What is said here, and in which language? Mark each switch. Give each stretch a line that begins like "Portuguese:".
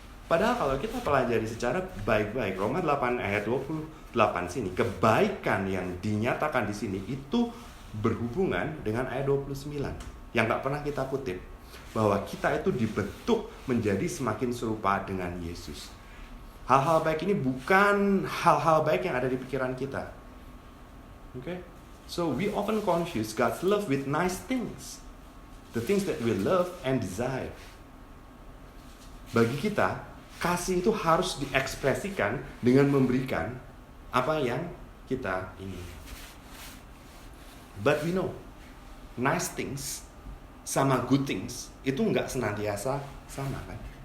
Indonesian: Padahal kalau kita pelajari secara baik-baik, Roma 8 ayat 28 sini, kebaikan yang dinyatakan di sini itu berhubungan dengan ayat 29. yang gak pernah kita kutip, bahwa kita itu dibentuk menjadi semakin serupa dengan Yesus. Hal-hal baik ini bukan hal-hal baik yang ada di pikiran kita. Okay?
English: So we often confuse God's love with nice things. The things that we love and desire.
Indonesian: Bagi kita, kasih itu harus diekspresikan dengan memberikan apa yang kita ingin.
English: But we know, nice things
Indonesian: sama
English: good things
Indonesian: itu nggak senantiasa sama kan?